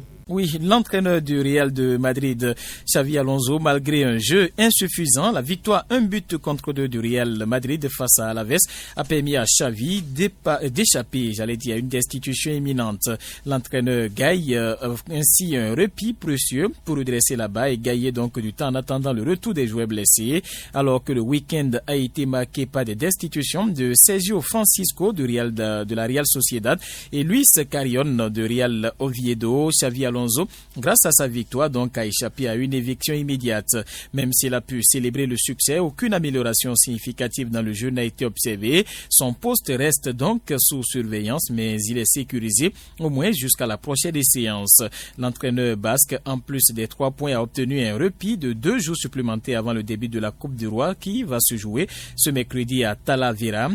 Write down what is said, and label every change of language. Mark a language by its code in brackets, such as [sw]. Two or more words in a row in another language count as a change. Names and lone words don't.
[fr] Oui, l'entraîneur du Real de Madrid, Xavi Alonso, malgré un jeu insuffisant, la victoire 1-2 du Real Madrid face à Alaves a permis à Xavi d'échapper, à une destitution imminente. L'entraîneur gagne ainsi un repli précieux pour redresser la barre et gagner donc du temps en attendant le retour des joueurs blessés, alors que le week-end a été marqué par des destitutions de Sergio Francisco de la Real Sociedad et Luis Carrion de Real Oviedo. Xavi Alonso, grâce à sa victoire, donc, a échappé à une éviction immédiate. Même s'il a pu célébrer le succès, aucune amélioration significative dans le jeu n'a été observée. Son poste reste donc sous surveillance, mais il est sécurisé au moins jusqu'à la prochaine séance. L'entraîneur basque, en plus des 3 points, a obtenu un repli de 2 jours supplémentaires avant le début de la Coupe du Roi qui va se jouer ce mercredi à Talavera.